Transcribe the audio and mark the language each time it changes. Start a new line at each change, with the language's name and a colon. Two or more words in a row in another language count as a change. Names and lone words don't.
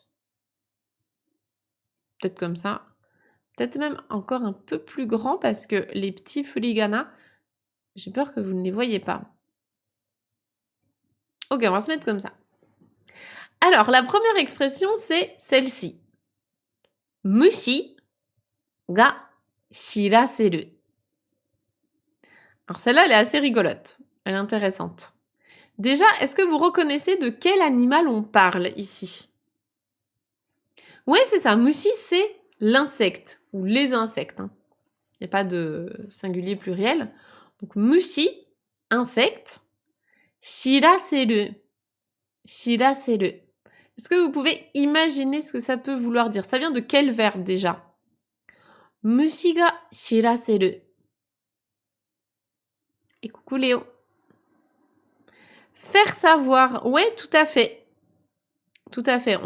French: Peut-être comme ça. Peut-être même encore un peu plus grand parce que les petits furigana, j'ai peur que vous ne les voyez pas. Ok, on va se mettre comme ça. Alors, la première expression, c'est celle-ci.
Japanese: 虫が知らせる.
French: Alors celle-là, elle est assez rigolote. Elle est intéressante. Déjà, est-ce que vous reconnaissez de quel animal on parle ici? Oui, c'est ça. Mushi, c'est l'insecte ou les insectes. Il n'y a pas de singulier pluriel. Donc, mushi, insecte. Shiraseru. Shiraseru. Est-ce que vous pouvez imaginer ce que ça peut vouloir dire? Ça vient de quel verbe déjà?
Japanese: 虫が知らせる.
French: Et coucou Léo. Faire savoir. Ouais, tout à fait. Tout à fait.